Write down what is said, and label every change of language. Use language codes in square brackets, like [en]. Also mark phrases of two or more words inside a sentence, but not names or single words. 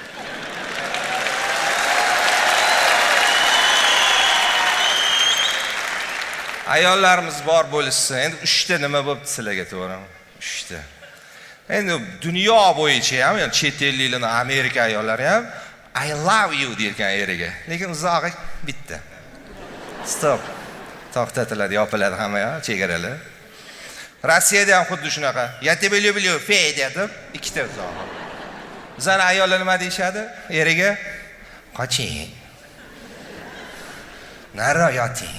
[uz] Ayollarimiz bor bo'lishsa, endi 3 ta nima bo'pti sizlarga to'g'rimi? 3 ta. Endi dunyo bo'yicha ham, ya'ni chet elliklar, Amerika ayollari ham [en] I love you [uz] deyotgan eriga. Lekin uzog'i bitta. Stop. To'xtatiladi, yopiladi hamma ya, chegaralar. Rossiyada ham xuddi shunaqa. [ru] Я тебя люблю, [uz] Fedya deb ikkita uzog'i. Bizning ayollar nima deyshadi? Eriga qoching. Nari yoting.